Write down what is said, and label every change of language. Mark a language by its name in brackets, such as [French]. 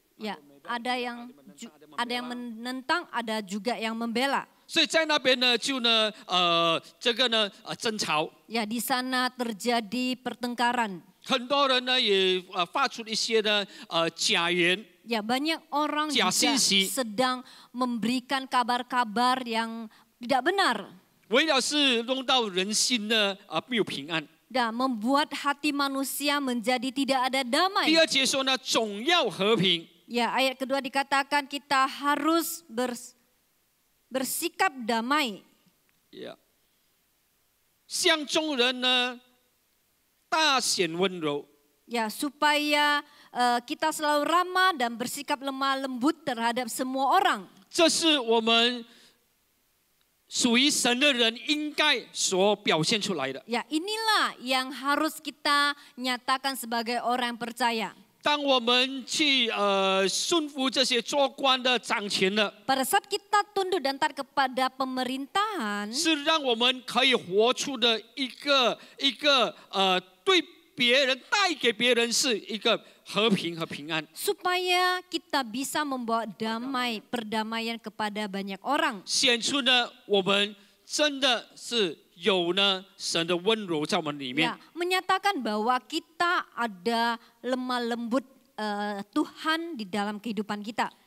[Indonesian] Ya, ada yang menentang, ada juga yang membela. [Chinese] 所以在那边呢，就呢，这个呢，争吵。 [Indonesian] Ya, di sana terjadi pertengkaran. [Chinese] 很多人呢也发出一些的假言。 [Indonesian] Ya, banyak orang juga sedang memberikan kabar-kabar yang tidak benar. [Chinese] 为了是弄到人心呢没有平安。 [Indonesian] Dan membuat hati manusia menjadi tidak ada damai. [Chinese] 第二节说呢，总要和平。 [Indonesian] Ya, ayat kedua dikatakan kita harus bersikap damai. [Chinese] Ya. 向众人呢大显温柔。 [Indonesian] Ya, supaya kita selalu ramah dan bersikap lemah lembut terhadap semua orang. [Chinese] 这是我们属于神的人应该所表现出来的。 [Indonesian] Ya, inilah yang harus kita nyatakan sebagai orang yang percaya. [Chinese] 当我们去顺服这些做官的掌权的， [Indonesian] Pada saat kita tunduk dan taat kepada pemerintahan, [Chinese] 是让我们可以活出的一个对别人带给别人是一个和平和平安。 [Indonesian] supaya kita bisa membawa damai, perdamaian kepada banyak orang. [Chinese] 显出呢，我们真的是有呢神的温柔在我们里面。 [Indonesian] Ya, menyatakan bahwa kita ada lemah lembut Tuhan di dalam kehidupan kita.